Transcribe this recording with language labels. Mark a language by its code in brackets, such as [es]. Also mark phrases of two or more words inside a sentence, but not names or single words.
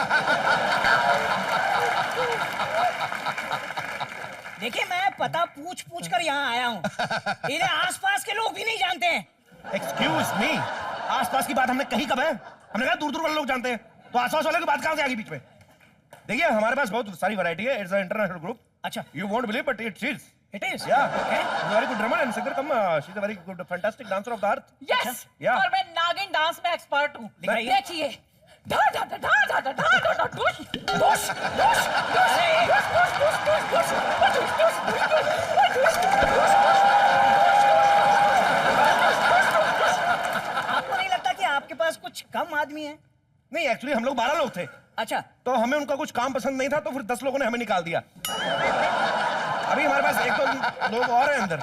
[hi] देखिए, मैं पता पूछ पूछ कर यहाँ आया हूँ। इन्हें आसपास के लोग भी नहीं जानते हैं। [en] Excuse me, [hi] आसपास की बात हमने कही कब है? हमने कहा दूर दूर वाले लोग जानते हैं, तो आसपास वाले की बात कहाँ से आ गई बीच में? देखिए, हमारे पास बहुत सारी वैरायटी है। [en] It's a international group. [hi] अच्छा, [en] You won't believe, but it is. It is Yeah. Very good drummer and singer. She's a very good, fantastic dancer of the earth. यस, Yeah. [hi] और मैं नागिन डांस में एक्सपर्ट हूँ। दिखाइए। देखिए, धा धा धा धा धा धा धा धा धा डुश डुश डुश डुश डुश डुश डुश डुश आपको नहीं लगता कि आपके पास कुछ कम आदमी है? नहीं, एक्चुअली हम लोग 12 लोग थे, अच्छा, तो हमें उनका कुछ काम पसंद नहीं था, तो फिर 10 लोगों ने हमें निकाल दिया। अभी हमारे पास एक तो लोग और हैं अंदर।